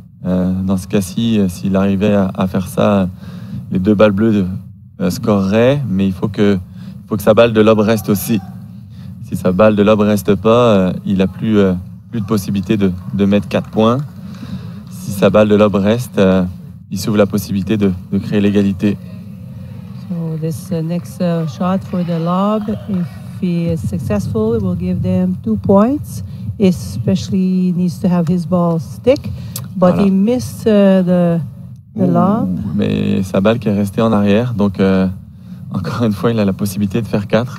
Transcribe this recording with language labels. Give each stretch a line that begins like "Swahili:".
French: Dans ce cas-ci, s'il arrivait à faire ça, les 2 balles bleues scoreraient. Mais il faut que sa balle de lob reste aussi. Si sa balle de lob reste pas, il n'a plus de possibilité de mettre 4 points. Si sa balle de lob reste, il s'ouvre la possibilité de créer l'égalité.
English: So this next shot for the lob, if he is successful, it will give them 2 points. Especially he needs to have his ball stick, but
French: voilà.
English: he missed the lob.
French: Mais sa balle qui est restée en arrière, donc encore une fois, il a la possibilité de faire 4.